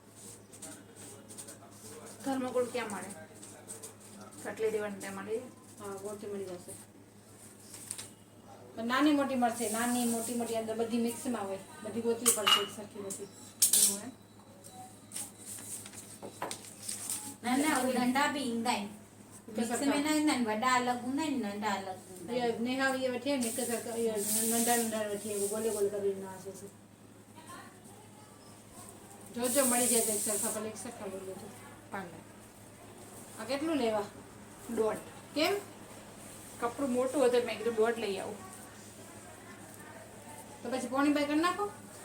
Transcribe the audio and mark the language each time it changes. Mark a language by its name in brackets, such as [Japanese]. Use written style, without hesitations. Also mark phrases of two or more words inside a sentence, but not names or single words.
[Gujarati] થર્મોકોલ ક્યાં મળે કટલી દેવાની ત્યાં મળી હા ગોટી મળી જશે પણ નાની મોટી મળશે નાની મોટી મોટી અંદર બધી મિક્સમાં હોય બધી ગોતવી પડશે એક સરખી બધી એવું એમ [Sindhi] न न वो डंडा भी ईंदा आहिनि मिक्स में न ईंदा आहिनि वॾा अलॻि हूंदा आहिनि नंढा अलॻि हूंदा ये नेहा ये वठी है निक ये नंढा नंढा वठी है गोले गोले [Gujarati] કરી ના છે જો જો મળી જાય તો એક સરખા ભલે એક સરખા બોલો તો પાંડે આ કેટલું લેવા દોઢ કેમ કપડું મોટું હતું મેં કીધું દોઢ લઈ આવું તો પછી પોણી બાય કરી નાખો